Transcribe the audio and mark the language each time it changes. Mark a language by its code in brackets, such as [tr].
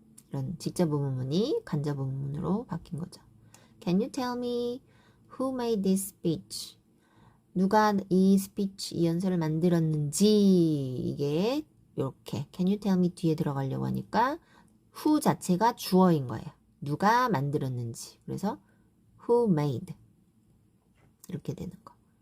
[ko] 이런 직접 의문문이 간접 의문문으로 바뀐 거죠. [en] Can you tell me who made this speech? [ko] 누가 이 스피치, 이 연설을 만들었는지 이게 이렇게 [en] Can you tell me [ko] 뒤에 들어가려고 하니까 who 자체가 주어인 거예요. 누가 만들었는지. 그래서 [en] who made [ko] 이렇게 되는 거.